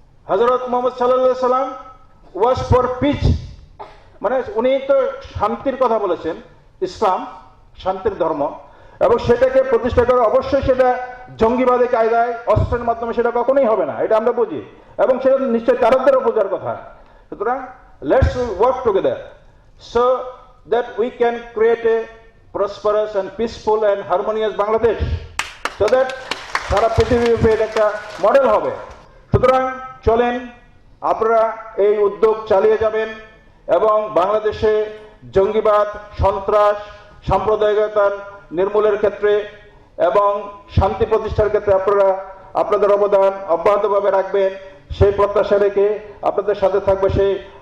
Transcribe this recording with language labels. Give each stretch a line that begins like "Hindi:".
Bangla: হযরত মুহাম্মদ সাল্লাল্লাহু আলাইহি সাল্লাম
English: was for peace,
Bangla: মানে উনি তো শান্তির কথা বলেছেন। ইসলাম শান্তির ধর্ম, এবং সেটাকে প্রতিষ্ঠা করা অবশ্যই সেটা জঙ্গিবাদী কায়দায় অস্ত্রের মাধ্যমে সেটা কখনোই হবে না, এটা আমরা বুঝি, এবং সেটা নিশ্চয়ই তাদেরও বোঝার কথা। সুতরাং
English: let's work together so that we can create a prosperous and peaceful and harmonious Bangladesh, so that
Bangla: সারা পৃথিবীর একটা মডেল হবে। সুতরাং চলেন আপনারা এই উদ্যোগ চালিয়ে যাবেন, এবং বাংলাদেশে জঙ্গিবাদ, সন্ত্রাস, সাম্প্রদায়িকতা নির্মূলের ক্ষেত্রে এবং শান্তি প্রতিষ্ঠার ক্ষেত্রে আপনারা আপনাদের অবদান অব্যাহতভাবে রাখবেন, সেই প্রত্যাশা রেখে আপনাদের সাথে থাকবে সেই